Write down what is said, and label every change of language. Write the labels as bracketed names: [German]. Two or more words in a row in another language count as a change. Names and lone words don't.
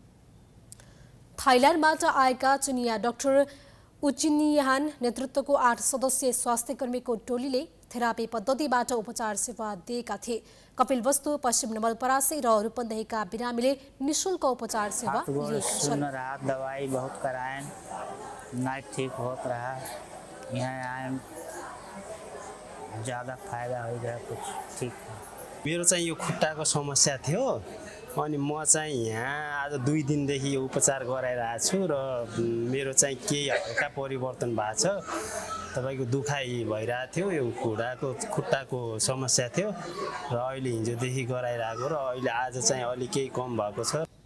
[Nepali] थाइल्यान्डबाट आएका चिनिया डाक्टर उचिनियान नेतृत्वको 8 सदस्यीय स्वास्थ्य कर्मीको टोलीले थेरापी पद्धतिबाट उपचार सेवा दिएका थिए। कपिलवस्तु, पश्चिम नवलपरासी र रूपन्देहीका बिरामीले निःशुल्क उपचार सेवा लिएका छन्। [Awadhi] रात दवाई बहुत कराएं, नहीं ठीक होत रहा, यहाँ आए ज़्यादा फायदा हो गया, कुछ ठीक। [Nepali] मेरो चाहिँ यो खुट्टाको समस्या थियो अनि म चाहिँ यहाँ आज 2 दिनदेखि यो उपचार गराइरहेको छु र मेरो चाहिँ केही हल्का परिवर्तन भएको छ। तपाईको दुखाइ भइरहेको थियो, यो खुट्टाको समस्या थियो र अहिले हिजोदेखि गराइरहेको र अहिले आज चाहिँ अलि केही कम भएको छ।